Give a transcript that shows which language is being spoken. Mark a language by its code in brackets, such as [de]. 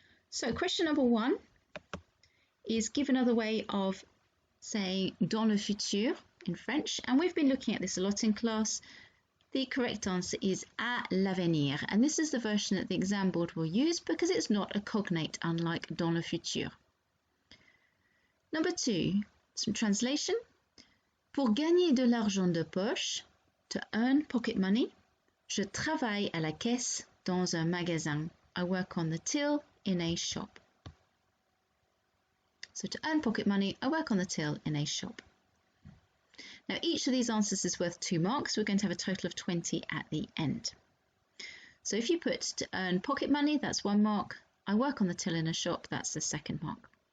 [en] So question number 1 is give another way of saying [fr] dans le futur [en] in French, and we've been looking at this a lot in class. The correct answer is [fr] à l'avenir, [en] and this is the version that the exam board will use because it's not a cognate, unlike [fr] dans le futur. [en] Number 2, some translation. [fr] Pour gagner de l'argent de poche, [en] to earn pocket money, [fr] je travaille à la caisse dans un magasin. [en] I work on the till in a shop. So to earn pocket money, I work on the till in a shop. Now each of these answers is worth 2 marks. We're going to have a total of 20 at the end. So if you put to earn pocket money, that's 1 mark. I work on the till in a shop, that's the 2nd mark.